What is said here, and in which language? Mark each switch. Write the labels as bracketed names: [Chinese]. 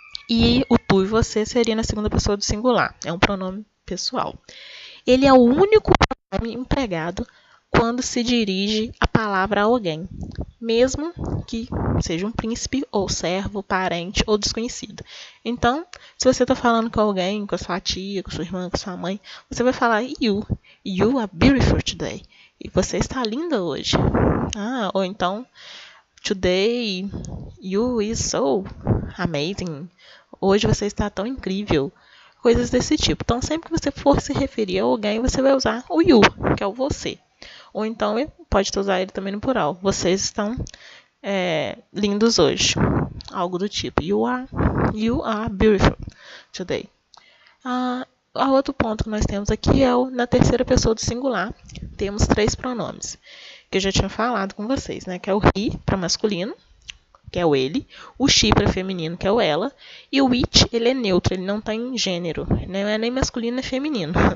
[Portuguese] E o tu e você seria na segunda pessoa do singular. É um pronome pessoal. Ele é o único pronome empregado quando se dirige a palavra a alguém, mesmo que seja um príncipe ou servo, parente ou desconhecido. Então, se você está falando com alguém, com a sua tia, com a sua irmã, com a sua mãe, você vai falar you. [English] You are beautiful today. [Portuguese] E você está linda hoje. Ou então, [English] today you is so amazing. [Portuguese] Hoje você está tão incrível. Coisas desse tipo. Então, sempre que você for se referir a alguém, você vai usar o you, que é o você. Ou então, pode usar ele também no plural. Vocês estão lindos hoje. Algo do tipo. [English] You are beautiful today. [Portuguese] Outro ponto que nós temos aqui é na terceira pessoa do singular. Temos 3 pronomes. Que eu já tinha falado com vocês, né? Que é o he para masculino, que é o ele, o she para feminino, que é o ela, e o it, ele é neutro, ele não tem gênero, não é nem masculino nem feminino.